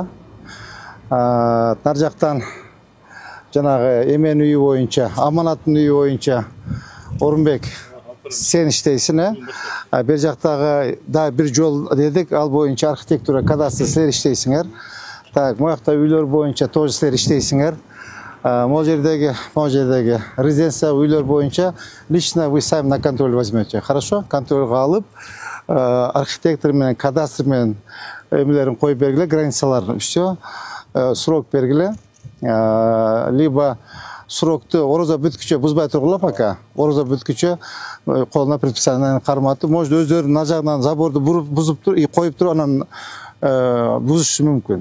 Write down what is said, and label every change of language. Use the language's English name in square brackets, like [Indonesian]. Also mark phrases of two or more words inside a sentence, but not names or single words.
[Kyrgyz] Нар жактан жанагы эмен үйү боюнча, аманаттын үйү боюнча Орунбек сен иштейсиң, бер жактагы да бир жол дедик, ал боюнча архитектура, кадастр силер иштейсиңер. Так, моякта үйлөр боюнча тоже силер иштейсиңер. [Russian] Могу [Kyrgyz] жердеги резиденция үйлөр боюнча [Russian] лично вы сами на контроль возьмете. Хорошо? [Kyrgyz] Контролга алып, архитектор менен, кадастр менен эмелерин коюп бергиле, границаларын. Все. Срок бергиле. Либо срокты орозо бүткүчө бузбай тургула пока. Орозо бүткүчө колуна предписание карматып, может өздөрүнүн на жагынан заборду бузуп туруп, коюп туруп анан бузушу мүмкүн.